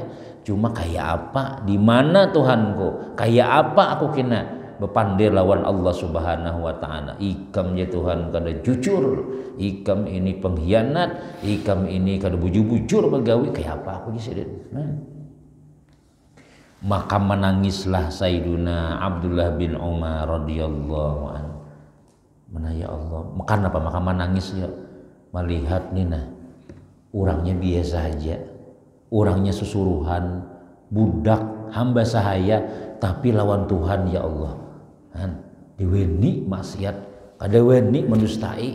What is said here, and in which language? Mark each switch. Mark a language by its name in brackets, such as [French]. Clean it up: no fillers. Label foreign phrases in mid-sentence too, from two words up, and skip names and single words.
[Banjar] Cuma kayak apa? Di mana Tuhanku? Kayak apa aku kena? bepandir lawan Allah [Arabic] Subhanahu wa taala. [Banjar] Ikam ya Tuhan kada jujur, ikam ini pengkhianat, ikam ini kada bujur-bujur begawi kayak apa aku disini. Maka menangislah Sayyiduna Abdullah bin Umar [Arabic] radhiyallahu anhu. [Banjar] Mana ya Allah, kenapa maka menangis ya? Melihat nina orangnya biasa aja, orangnya susuruhan, budak hamba sahaya, tapi lawan Tuhan ya Allah. Diweni maksiat, kada weni mendustai.